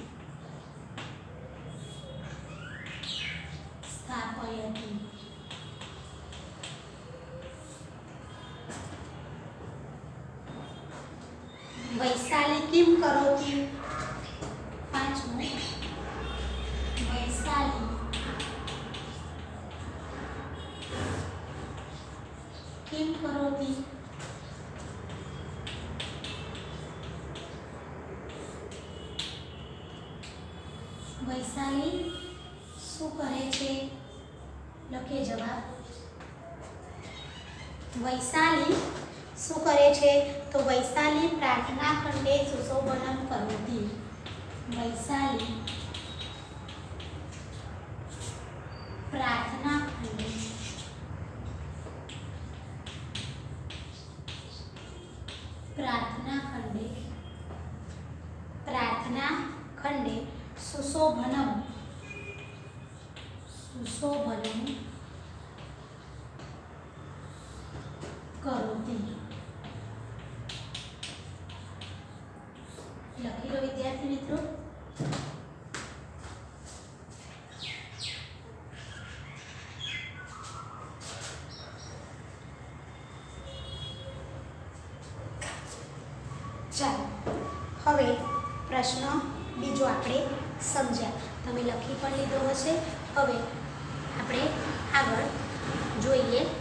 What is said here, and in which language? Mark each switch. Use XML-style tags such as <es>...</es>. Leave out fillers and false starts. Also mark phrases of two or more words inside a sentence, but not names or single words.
<sa>સ્થાપયતિ વૈશાલી કિમ કરોતિ પાંચમું વૈશાલી किं करोति</sa> <gu>वैशाली શું કરે છે લખીએ જવાબ વૈશાલી શું કરે છે તો</gu> <sa>વૈશાલી પ્રાર્થના ખંડે સુશોભનમ કરોતિ વૈશાલી પ્રાર્થના ખંડે प्रार्थना खंडे सुशोभनम करोति</sa> <gu>લખી લો વિદ્યાર્થી મિત્રો ચાલો હવે પ્રશ્ન બીજો આપણે સમજ્યા તમે લખી પણ લીધો હશે હવે આપણે આગળ જોઈએ</gu>